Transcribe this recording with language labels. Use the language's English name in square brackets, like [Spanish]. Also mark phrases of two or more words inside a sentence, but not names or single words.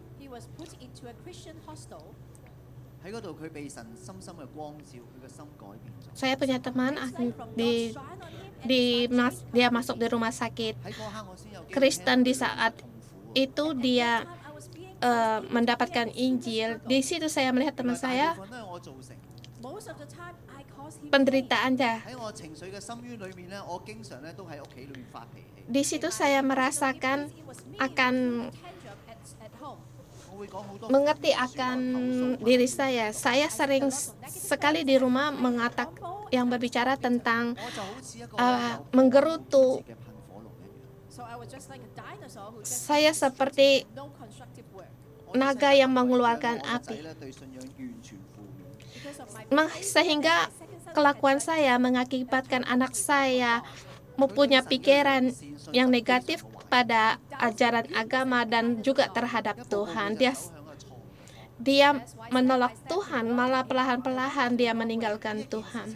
[Indonesian] Saya punya teman dia masuk di rumah sakit Kristen. Di saat itu dia mendapatkan Injil. Di situ saya melihat teman saya penderitaannya. [Cantonese] 喺我情緒嘅深淵裏面咧，我經常咧都喺屋企裏面發脾氣。 [Indonesian] Di situ saya merasakan akan [Cantonese] 我會講好多 [Indonesian] mengerti akan diri saya. Saya sering sekali di rumah yang berbicara tentang [Cantonese] 我就好似一個 [Indonesian] menggerutu. [Cantonese] 嘅噴火龍一樣。 [Indonesian] Saya seperti naga yang mengeluarkan [Cantonese] 我個仔 [Indonesian] api. [Cantonese] 咧對信仰完全負面。 [Indonesian] Sehingga kelakuan saya mengakibatkan anak saya mempunyai pikiran yang negatif pada ajaran agama dan juga terhadap Tuhan. Dia menolak Tuhan, malah perlahan-perlahan dia meninggalkan Tuhan.